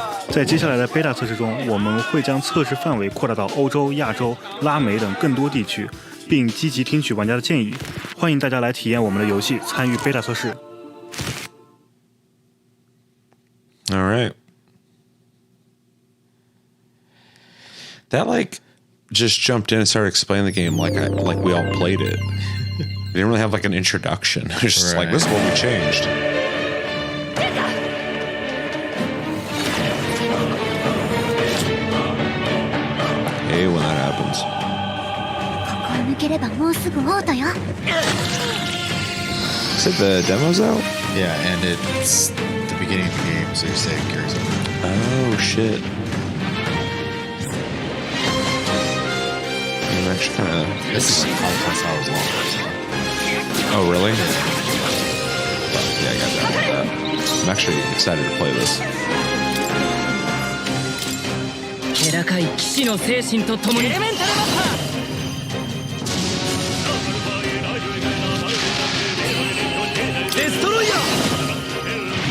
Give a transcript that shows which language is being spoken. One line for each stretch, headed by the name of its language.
Chinese: 在接下来的 beta 测试中，我们会将测试范围扩大到欧洲、亚洲、拉美等更多地区，并积极听取玩家的建议。欢迎大家来体验我们的游戏，参与 beta 测试。
English: All right. That just jumped in and started explaining the game like we all played it. They didn't really have an introduction. It was just this is what we changed. Hey, when that happens. Is it the demo's out? Yeah, and it's the beginning of the game, so you say it carries over. Oh, shit. I'm actually kind of... This is like 5+ hours long. Oh, really? Well, yeah, I got that. I'm actually excited to play this.
Japanese: 気高い騎士の精神とともにエレメンタルマッパーデストロイヤー